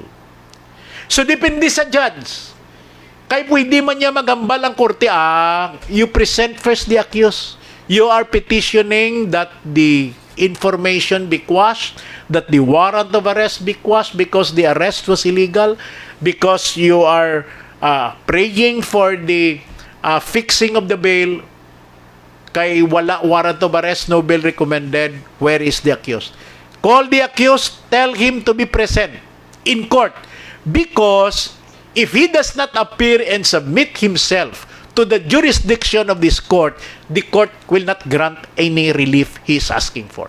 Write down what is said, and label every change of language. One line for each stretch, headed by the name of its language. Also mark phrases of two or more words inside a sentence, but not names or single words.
English: So,
Hiligaynon: depende sa judge. Kaya pwede man niya magambal ang korte,
English: you present first the accused. You are petitioning that the information be quashed, that the warrant of arrest be quashed because the arrest was illegal, because you are praying for the fixing of the bail,
Hiligaynon: kay wala
English: warrant of arrest, no bail recommended. Where is the accused? Call the accused, tell him to be present in court because If he does not appear and submit himself to the jurisdiction of this court, the court will not grant any relief he is asking for.